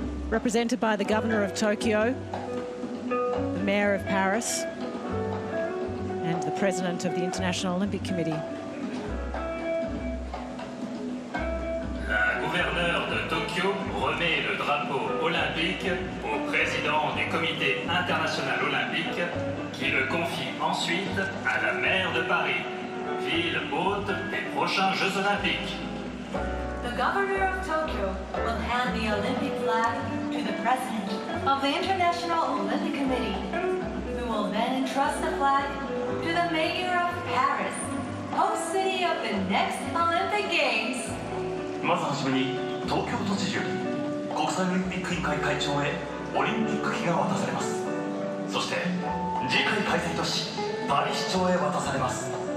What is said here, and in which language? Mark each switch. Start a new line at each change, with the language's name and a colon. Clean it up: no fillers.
English: Represented by the Governor of Tokyo, the Mayor of Paris, and the President of the International Olympic Committee.
French: La gouverneure de Tokyo remet le drapeau olympique au président du Comité international olympique qui le confie ensuite à la maire de Paris, ville hôte des prochains Jeux olympiques.
English: The Governor of Tokyo will hand the Olympic flag to the President of the International Olympic Committee, who will then entrust the flag to the Mayor of Paris, host city of the next Olympic Games.
Japanese: まずはじめに東京都知事より国際オリンピック委員会会長へオリンピック旗が渡されます。そして次回開催都市パリ市長へ渡されます。